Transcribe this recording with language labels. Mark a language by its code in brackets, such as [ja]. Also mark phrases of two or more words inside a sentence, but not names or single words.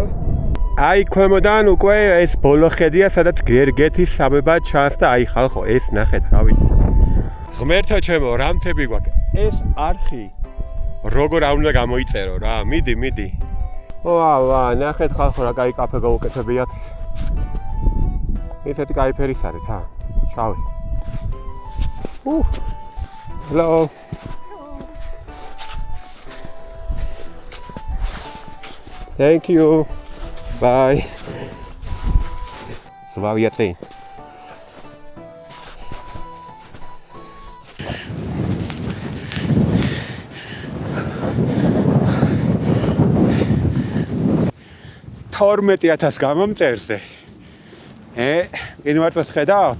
[ka] აი ქვემოდან უკვე ეს ბოლო ხედია, სადაც გერგეთის სამება ჩანს და აი ხალხო ეს ნახეთ, რა ვიცი. ღმერთო ჩემო, რამთები გვაქვს. ეს არხი როგორ არ უნდა გამოიწერო რა. მიდი. ვა, ნახეთ ხალხო რა კაი კაფე გაუკეთებიათ. ესეთი კაი ფერის არის, ჰა? შავი. [en] Hello. Thank you. [ka] Bye. Slavia წინ. $12,000 გამომწერზე. ყინვარწვერს ხედავთ?